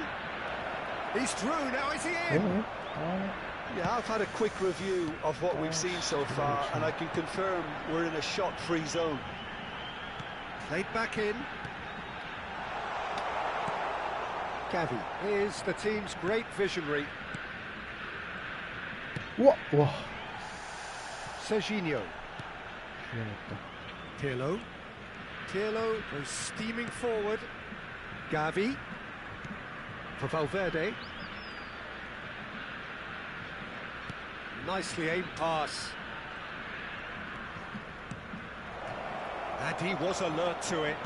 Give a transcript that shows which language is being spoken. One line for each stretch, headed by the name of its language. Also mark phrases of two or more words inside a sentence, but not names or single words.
English: He's through, now is he in? Yeah, I've had a quick review of what we've seen so far, and I can confirm we're in a shot-free zone. Played back in. Gavi is the team's great visionary. 우와, 와. Serginho. Pirlo. Pirlo goes steaming forward. Gavi. For Valverde. Nicely aimed pass. And he was alert to it.